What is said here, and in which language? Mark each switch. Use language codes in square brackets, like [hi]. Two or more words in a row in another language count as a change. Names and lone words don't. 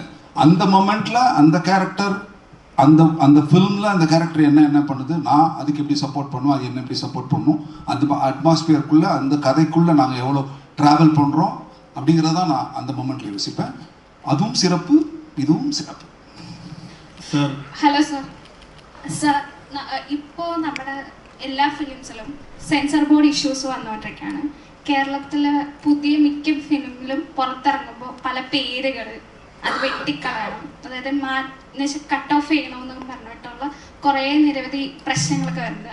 [ta] அந்த மொமெண்ட்டில் அந்த கேரக்டர், அந்த ஃபில்மில் அந்த கேரக்டர் என்ன பண்ணுது, நான் அதுக்கு எப்படி சப்போர்ட் பண்ணுவோம், அது என்ன எப்படி சப்போர்ட் பண்ணும், அந்த அட்மாஸ்பியருக்குள்ளே, அந்த கதைக்குள்ளே நாங்கள் எவ்வளோ ட்ராவல் பண்ணுறோம் அப்படிங்கிறதான் நான் அந்த மொமெண்ட்டில் யோசிப்பேன். அதுவும் சிறப்பு, இதுவும் சிறப்பு. [ml] സാർ ഹലോ സാർ. സാർ ഇപ്പോൾ നമ്മുടെ എല്ലാ ഫിലിംസിലും [en] censor board issues [ml] വന്നുകൊണ്ടിരിക്കുകയാണ്. കേരളത്തിൽ പുതിയ മിക്ക ഫിലിമിലും പുറത്തിറങ്ങുമ്പോൾ പല പേരുകൾ അത് വെട്ടിക്കളയണം, അതായത് [en] cut off [ml] ചെയ്യണമെന്ന് പറഞ്ഞിട്ടുള്ള കുറേ നിരവധി പ്രശ്നങ്ങളൊക്കെ വരുന്നത്.